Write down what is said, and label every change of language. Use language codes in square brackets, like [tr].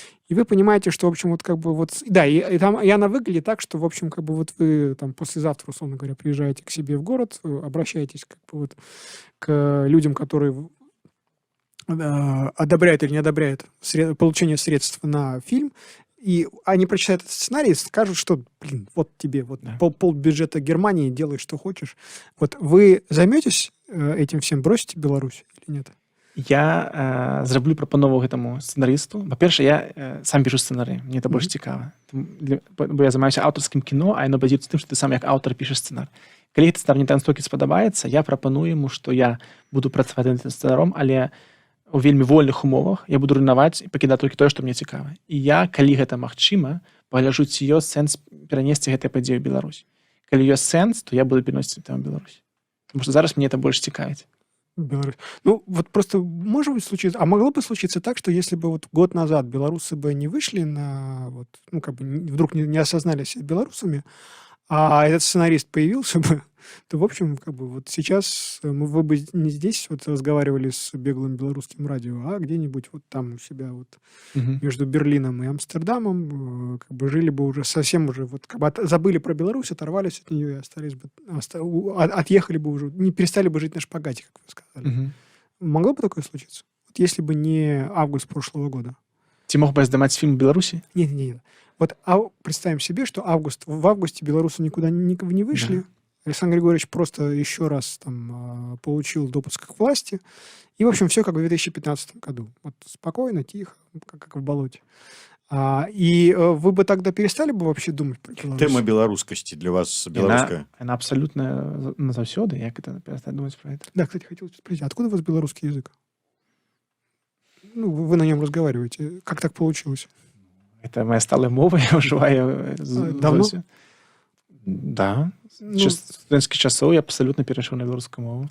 [ru] И вы понимаете, что, в общем, да, и она выглядит так, что, в общем, вы там послезавтра, условно говоря, приезжаете к себе в город, обращаетесь к людям, которые одобряют или не одобряют получение средств на фильм, и они прочитают этот сценарий и скажут, что, вот тебе Да. полбюджета Германии, делай, что хочешь. Вот вы займетесь этим всем, бросите Беларусь или нет? [be] Я зраблю прапанову гэтаму сцэнарысту. Па-першае, я сам пішу сцэнары, мне это больш цікава. Бо я займаюся аўтарскім кіно, а яно базіруецца тым, што ты сам як аўтар пішаш сцэнар. Калі гэты сцэнар мне настолькі спадабаецца, я прапаную яму, што я буду працаваць над гэтым сцэнаром, але у вельмі вольных умовах я буду руйнаваць і пакідаць толькі тое, што мне цікава. І я, калі гэта магчыма, пагляджу, ці ёсць сэнс перанесці гэтыя падзеі ў Беларусь. Калі ёсць сэнс, то я буду пераносіць это ў Беларусь. Тому што зараз мне это больш цікавіць. Беларусь. [ru] Просто может быть случиться, а могло бы случиться так, что если бы год назад белорусы бы не вышли вдруг не осознали себя белорусами, а этот сценарист появился бы, то, в общем, сейчас вы бы не здесь разговаривали с беглым белорусским радио, а где-нибудь там у себя между Берлином и Амстердамом жили бы уже совсем забыли про Беларусь, оторвались от нее и остались бы, отъехали бы уже, не перестали бы жить на шпагате, как вы сказали. Могло бы такое случиться? Если бы не август прошлого года. [be] Ці мог бы я здымаць фільм у Беларусі? [ru] Нет. Представим себе, что в августе белорусы никуда не вышли. Да. Александр Григорьевич просто еще раз получил допуск к власти. И, в общем, все как в 2015 году. Спокойно, тихо, как в болоте. И вы бы тогда перестали бы вообще думать про Беларусь? [be] Тема беларускасці для вас беларуская? Она абсолютно назаўсёды. [ru] Як это перестать думать про это? Да, кстати, хотел спросить, откуда у вас белорусский язык? Вы на нем разговариваете. Как так получилось? [be] Это моя сталая мова, я ўжываю... [ru] Давно? Да. [be] З студэнцкіх часоў я абсалютна перайшоў на беларускую мову.